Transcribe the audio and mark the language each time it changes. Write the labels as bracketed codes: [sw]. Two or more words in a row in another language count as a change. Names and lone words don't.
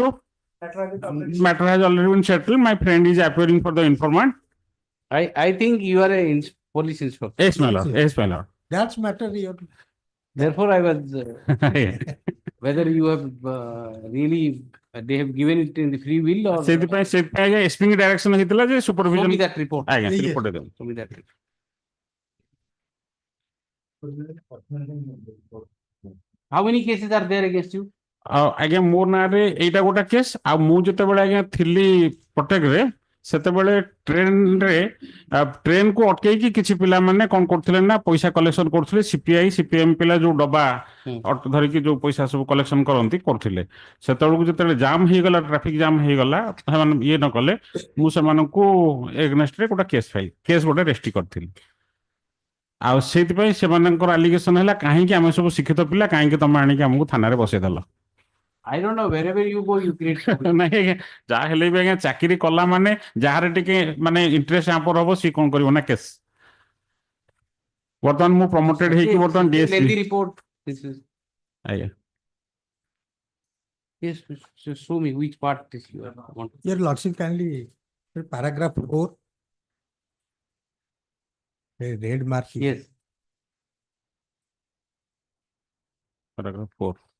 [en] Matter has already been settled. My friend is appearing for the informant. I think you are a police inspector. Yes, my lord. Yes, my lord. That's matter. Therefore, I was whether you have really they have given it in the free will or. [or] ସେଥିପାଇଁ ଆଜ୍ଞା SP ଙ୍କ direction ହେଇଥିଲା ଯେ supervision. [en] Show me that report. [or] ଆଜ୍ଞା ସେ report ଦେବେ. [en] Show me that report. How many cases are there against you? [or] ଆଜ୍ଞା ମୋ ନାଁରେ ଏଇଟା ଗୋଟେ କେସ୍ ଆଉ ମୁଁ ଯେତେବେଳେ ଆଜ୍ଞା ଥିଲି କଟକରେ ସେତେବେଳେ ଟ୍ରେନକୁ ଅଟକେଇକି କିଛି ପିଲାମାନେ କଣ କରୁଥିଲେ ନା ପଇସା କଲେକ୍ସନ କରୁଥିଲେ ସିପିଏମ୍ ପିଲା ଯୋଉ ଡବା ଧରିକି ଯୋଉ ପଇସା ସବୁ କଲେକ୍ସନ କରୁଥିଲେ ସେତେବେଳକୁ ଯେତେବେଳେ ଜାମ୍ ହେଇଗଲା [en] traffic jam [or] ହେଇଗଲା ସେମାନେ ଇଏ ନ କଲେ ମୁଁ ସେମାନଙ୍କୁ ଏଗନେଷ୍ଟରେ ଗୋଟେ କେସ୍ ଗୋଟେ ରେଜିଷ୍ଟ୍ରି କରିଥିଲି ଆଉ ସେଇଥିପାଇଁ ସେମାନଙ୍କର ଆଲିଗେସନ ହେଲା କାହିଁକି ଆମେ ସବୁ ଶିକ୍ଷିତ ପିଲା କାହିଁକି ତମେ ଆଣିକି ଆମକୁ ଥାନାରେ ବସେଇଦେଲ [en] I don't know, wherever you go, you create. [or] ନାଇଁ ଆଜ୍ଞା ଯାହା ହେଲେ ବି ଆଜ୍ଞା ଚାକିରି କଲା ମାନେ ଯାହାର ଟିକେ ମାନେ ଇଣ୍ଟରେଷ୍ଟ ଆମର ହବ ସିଏ କଣ କରିବ ନା କେସ୍ ବର୍ତ୍ତମାନ ମୁଁ ପ୍ରମୋଟେଡ୍ ହେଇକି ବର୍ତ୍ତମାନ [en] Lengthy report. This is. [or] ଆଜ୍ଞା [en] Yes, just show me which part is you want. Your lordship kindly, paragraph 4. A red mark. Yes. Paragraph 4.